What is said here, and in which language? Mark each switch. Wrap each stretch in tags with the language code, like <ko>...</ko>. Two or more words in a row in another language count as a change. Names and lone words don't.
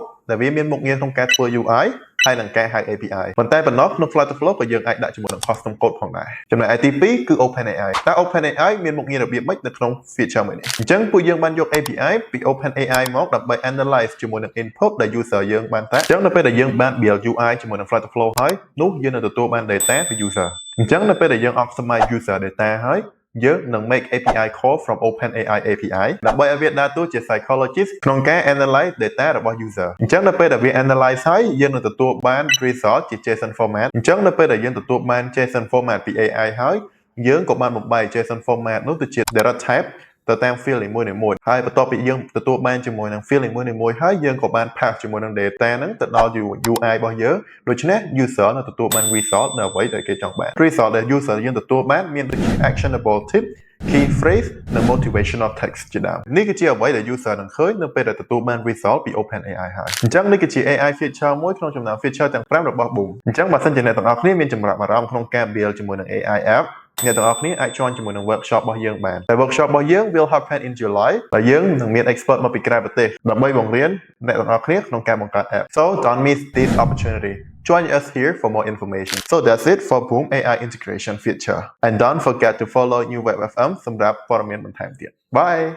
<km>ដែលវាមានមុខងារក្នុងការធ្វើ UI ហើយនឹងការហៅ API ប៉ុន្តែប៉ុណ្ណោះក្នុង Flutterflow ក៏យើងអាចដាក់ជាមួយនឹង</km> <en>custom code</en> <km>ផងដែរចំណែកឯទី2គឺ OpenAI តើ OpenAI មានមុខងាររបៀបម៉េចនៅក្នុង feature មួយនេះអញ្ចឹងពួកយើងបានយក API ពី OpenAI មកដើម្បី analyze ជាមួយនឹង input ដែល user យើងបានតាក់អញ្ចឹងនៅពេលដែលយើងបាន</km> <en>build UI</en> <km>ជាមួយនឹង Flutterflow ហើយនោះយើងនឹងទទួល បាន data ពី user អញ្ចឹងនៅពេលដែលយើង</km> <en>optimize user data</en> <km>ហើយយើងនឹង</km> <en>make API call from OpenAI API</en> <km>ដើម្បីឲ្យវាដើរតួជា psychologist ក្នុងការ</km> <en>analyze data</en> <km>របស់ user អញ្ចឹងនៅពេលដែលវា analyze ហើយយើងនឹងទទួលបាន result ជា</km> <en>JSON format</en> <km>អញ្ចឹងនៅពេលដែលយើងទទួលបាន JSON format ពី AI ហើយយើងក៏បានបំបែក</km> <en>JSON format</en> <km>នោះទៅជា</km> <en>data type</en> <km>ទៅតាម field នីមួយៗហើយបន្ទាប់ពីយើងទទួលបានជាមួយនឹង field នីមួយៗហើយយើងក៏បាន pass ជាមួយនឹង data ហ្នឹងទៅដល់ UI របស់យើងដូច្នេះ user នឹងទទួលបាន result នៅអ្វីដែលគេចង់បាន result ដែល user យើងទទួលបានមានដូចជា</km> <en>actionable tip key phrase</en> <km>និង</km> <en>motivational text</en> <km>ជា ដើមនេះគឺជាអ្វីដែល user នឹងឃើញនៅពេលដែលទទួលបាន result ពី OpenAI ហើយអញ្ចឹងនេះគឺជា</km> <en>AI feature</en> <km>មួយក្នុងចំណោម feature ទាំង5របស់ Boom អញ្ចឹងបើសិនជាអ្នកទាំងអស់គ្នាមានចំណាប់អារម្មណ៍ក្នុងការ build ជាមួយនឹង</km> <en>AI app</en> <km>អ្នកទាំងអស់គ្នាអាច join ជាមួយនឹង workshop របស់យើងបានតែ workshop របស់យើង</km> <en>will happen in July</en> <km>ហើយយើងនឹងមាន expert មកពីក្រៅប្រទេសដើម្បីបង្រៀនអ្នកទាំងអស់គ្នាក្នុងការបង្កើត app</km> <en>so don't miss this opportunity Join us here for more information. So that's it for Boom AI integration feature. And don't forget to follow New Web FM</en> <km>សម្រាប់ព័ត៌មានបន្ថែមទៀត</km> <en>Bye</en>